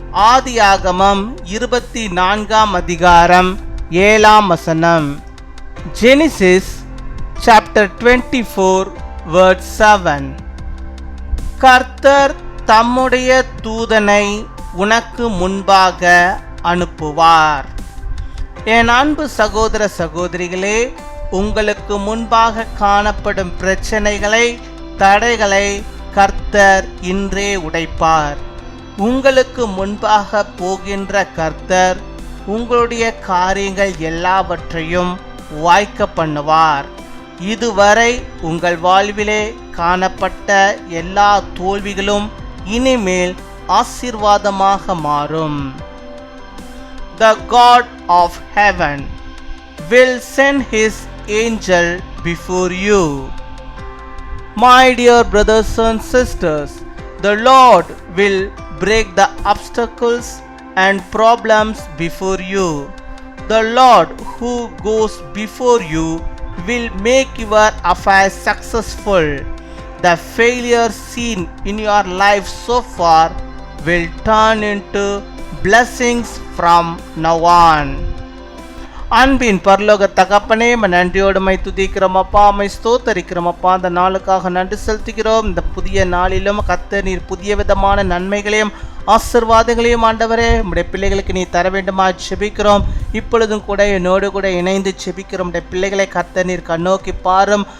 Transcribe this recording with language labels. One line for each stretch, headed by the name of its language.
Tamil: ஆதியாகமம் 24 அதிகாரம் 7
English: Genesis chapter 24 verse 7.
Tamil: கர்த்தர் தம்முடைய தூதனை உனக்கு முன்பாக அனுப்புவார். என் அன்பு சகோதர சகோதரிகளே, உங்களுக்கு முன்பாக காணப்படும் பிரச்சனைகளை, தடைகளை கர்த்தர் இன்றே உடைப்பார். உங்களுக்கு முன்பாக போகின்ற கர்த்தர் உங்களுடைய காரியங்கள் எல்லாவற்றையும் வாய்க்க பண்ணுவார். இதுவரை உங்கள் வாழ்விலே காணப்பட்ட எல்லா தோல்விகளும் இனிமேல் ஆசீர்வாதமாக மாறும்.
English: The God of heaven will send his angel before you. My dear brothers and sisters, the Lord will break the obstacles and problems before you. The Lord who goes before you will make your affairs successful. The failure seen in your life so far will turn into blessings from now on.
Tamil: அன்பின் பரலோக தகப்பனே, நன்றியோடு my துதிக்கிறோம் அப்பா, my ஸ்தோத்தரிக்கிறோம் அப்பா. அந்த நாளுக்காக நன்றி செலுத்துகிறோம். இந்த புதிய நாளிலும் கர்த்தர் நீர் புதிய விதமான நன்மைகளையும் ஆசீர்வாதங்களையும் ஆண்டவரே உடைய பிள்ளைகளுக்கு நீ தர வேண்டுமா செபிக்கிறோம். இப்பொழுதும் கூட என்னோடு கூட இணைந்து செபிக்கிறோம். உடைய பிள்ளைகளை கர்த்தர் நீர் கண்ணோக்கி பாரும்.